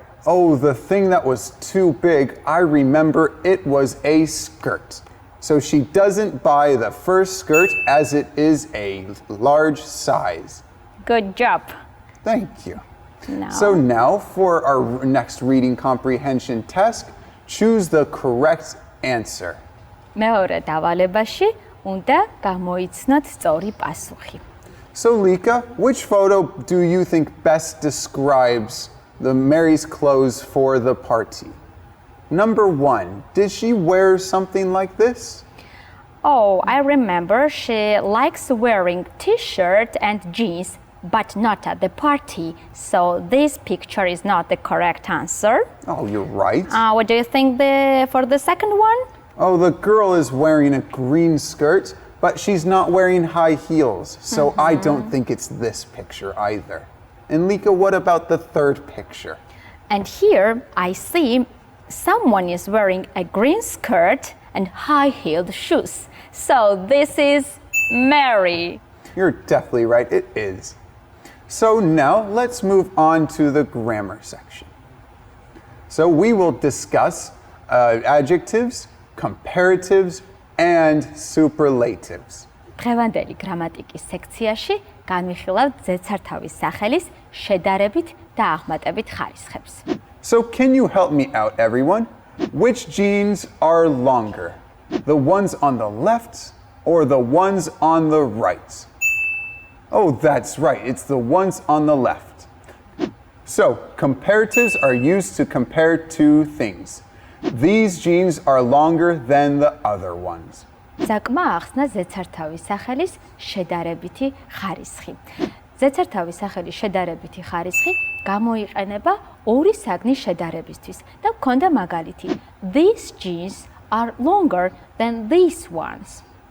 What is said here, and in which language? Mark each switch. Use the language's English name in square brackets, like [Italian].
[English] Oh, the thing that was too big, I remember it was a skirt. So she doesn't buy the first skirt as it is a large size. Good job. Thank you. Now, So now for our next reading comprehension task, choose the correct answer. [Georgian] მეორე დავალებაში უნდა გამოიცნოთ სწორი პასუხი. [English] So Lika, which photo do you think best describes the Mary's clothes for the party? Number 1, did she wear something like this? Oh, I remember she likes wearing t-shirt and jeans, but not at the party. So this picture is not the correct answer. Oh, you're right. What do you think for the second one? Oh, the girl is wearing a green skirt, but she's not wearing high heels. So I don't think it's this picture either. And Lika, what about the third picture? And here I see someone is wearing a green skirt and high-heeled shoes. So this is Mary. You're definitely right, it is. So now let's move on to the grammar section. So we will discuss adjectives, comparatives, and superlatives. [Georgian] დღევანდელი გრამატიკის სექციაში განვიხილავთ ზედსართავის სახელის შედარებით და აღმატებით ხარისხებს. [English] So can you help me out, everyone? Which genes are longer? The ones on the left or the ones on the right? Oh, that's right, it's the ones on the left. So, comparatives are used to compare 2 things. These genes are longer than the other ones. [Georgian] ზაკმა ახსნა ზედსართავის სახელის შედარებითი ხარისხი. ზედსართავის სახელის შედარებითი ხარისხი გამოიყენება 2 საგნის შედარებისთვის და გვქონდა მაგალითი. [English] These genes are longer than these ones.